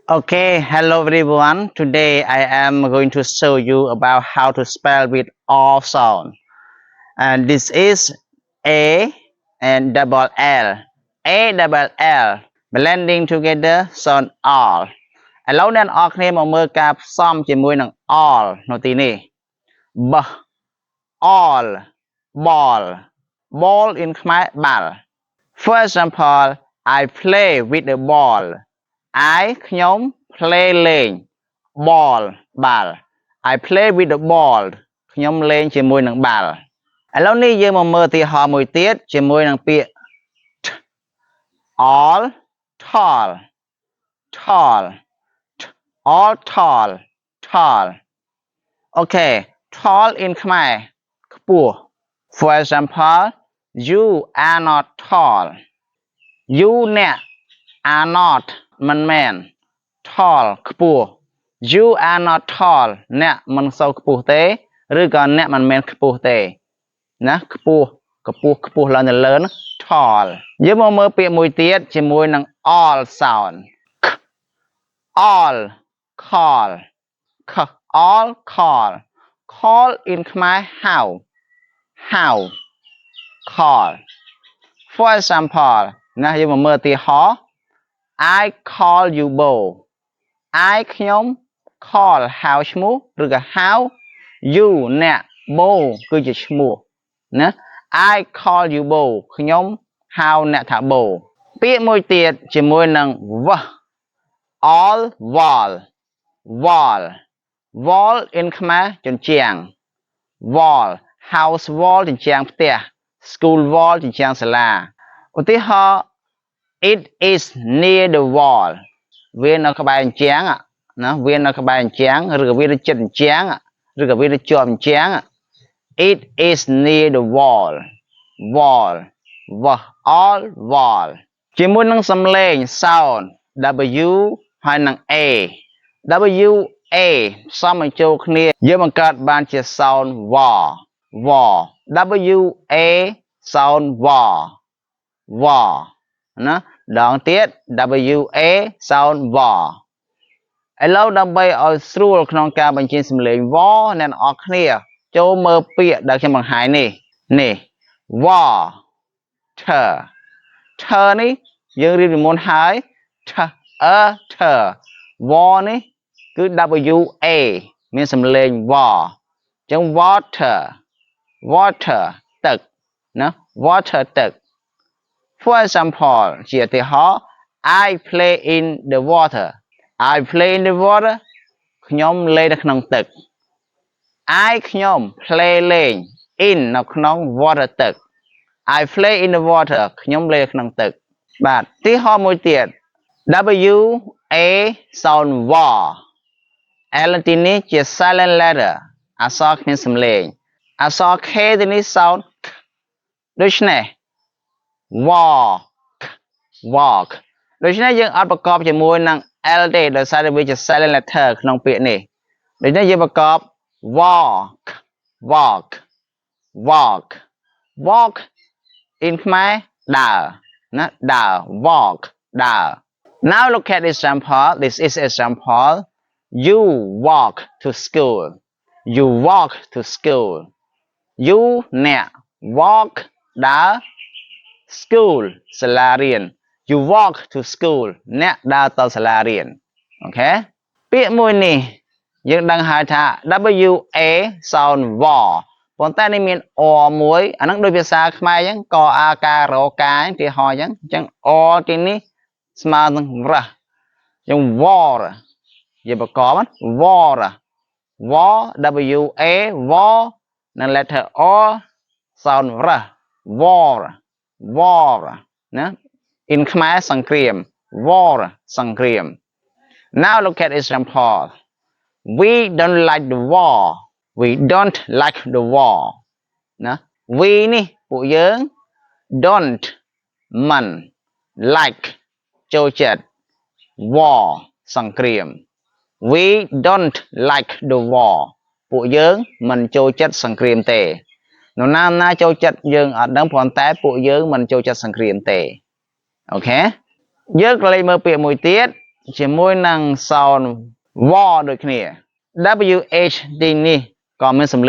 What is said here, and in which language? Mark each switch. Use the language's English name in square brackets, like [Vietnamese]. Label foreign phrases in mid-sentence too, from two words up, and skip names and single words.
[English] Okay, hello everyone. Today I am going to show you about how to spell with all sound. And this is A and double L. A double L blending together sound all. [Khmer] ឥឡូវអ្នកអរគ្នាមកមើលការផ្សំជាមួយនឹង all នៅទីនេះ [English] B all ball ball in [Khmer] ខ្មែរបាល់ [English] For example, I play with the ball. [Khmer] I ខ្ញុំ play លេង ball បាល់ [English] I play with the ball [Khmer] ខ្ញុំលេងជាមួយនឹងបាល់ឥឡូវនេះយើងមកមើលឧទាហរណ៍មួយទៀតជាមួយនឹងពាក្យ [English] all tall tall all tall tall Okay tall in [Khmer] ខ្មែរខ្ពស់ [English] For example you are not tall you [Khmer] អ្នក [English] are not [Khmer] មិនមែន tall ខ្ពស់ [English] you are not tall [Khmer] អ្នកមិនសូវខ្ពស់ទេឬក៏អ្នកមិនមែនខ្ពស់ទេណាខ្ពស់ឡើងទៅលើ tall យើងមកមើលពាក្យមួយទៀតជាមួយនឹង [English] all sound all call all call in [Khmer] ខ្មែរ how [English] call For example [Khmer] ណាយើងមកមើលឧទាហរណ៍ [English] I call you Bo I [Khmer] ខ្ញុំ call ហៅឈ្មោះឬក៏ [English] how you [Khmer] អ្នក Bo គឺជាឈ្មោះណា [English] I call you Bo [Khmer] ខ្ញុំហៅអ្នកថា Bo ពាក្យមួយទៀតជាមួយនឹង [English] w all wall in [Khmer] ខ្មែរជញ្ជាំង [English] wall house wall [Khmer] ជញ្ជាំងផ្ទះ [English] school wall [Khmer] ជញ្ជាំងសាលាឧទាហរណ៍ [English] It is near the wall [Khmer] វានៅក្បែរជញ្ជាំងណាវានៅក្បែរជញ្ជាំងឬក៏វានៅជិតជញ្ជាំងឬក៏វានៅជាប់ជញ្ជាំង [English] It is near the wall all wall [Khmer] ជាមួយនឹងសំឡេង [English] sound W [Khmer] ហើយនឹង [English] A W A [Khmer] ផ្សំបញ្ចូល គ្នាយើងបង្កើតបានជា [English] sound war W A sound war [Khmer] ណាដងទៀត [English] W A sound war [Khmer] ឥឡូវដើម្បីឲ្យស្រួលក្នុងការបញ្ចេញសំឡេង war អ្នកនរគ្នាចូលមើលពាក្យដែលខ្ញុំបង្ហាញនេះ water នេះយើងរៀនពីមុនហើយ war នេះគឺ [English] W A [Khmer] មានសំឡេង war អញ្ចឹង water ទឹកណា water ទឹក [English] For example [Khmer] ជាឧទាហរណ៍ [English] I play in the water [Khmer] ខ្ញុំលេងនៅក្នុងទឹក I ខ្ញុំ play លេង in នៅក្នុង water ទឹក [English] I play in the water [Khmer] ខ្ញុំលេងនៅក្នុងទឹកបាទឧទាហរណ៍មួយទៀត [English] W A sound war L [Khmer] ទីនេះជា [English] silent letter [Khmer] អក្សរគ្មានសំឡេងអក្សរ K ទីនេះ sound ដូច្នេះ walk ដូច្នេះយើងអត់ប្រកបជាមួយនឹង L ទេដោយសារតែវាជា [English] silent letter [Khmer] ក្នុងពាក្យនេះដូច្នេះយើងប្រកប [English] walk in [Khmer] ខ្មែរដើរណាដើរ walk ដើរ [English] Now look at example this is example You walk to school you [Khmer] អ្នក walk ដើរ school សាលារៀន [English] You walk to school [Khmer] អ្នកដើរទៅសាលារៀន អូខេពាក្យមួយនេះយើងដឹងហើយថា [English] W A sound war [Khmer] ប៉ុន្តែនេះមាន or មួយអាហ្នឹងដូចភាសាខ្មែរអញ្ចឹងកអាការរកាឧទាហរណ៍អញ្ចឹង or ទីនេះស្មើនឹងរះអញ្ចឹង war យើងប្រកប war [English] W A war [Khmer] និង [English] letter R sound [Khmer] រះ war ណា in ខ្មែរសង្គ្រាម war សង្គ្រាម [English] Now look at example We don't like the war [Khmer] ណា We នេះពួកយើង don't មិន like ចូលចិត្ត war ស ង្គ្រាម [English] We don't like the war [Khmer] ពួកយើងមិនចូលចិត្តសង្គ្រាមទេនរណាចូលចិត្តយើងអត់ដឹង ព្រោះតែពួកយើងមិនចូលចិត្តសង្គ្រាមទេអូខេយើងក៏លេខមើលពាក្យមួយទៀតជាមួយនឹងសោនវដូចគ្នា WH ទីនេះក៏មានសំឡេ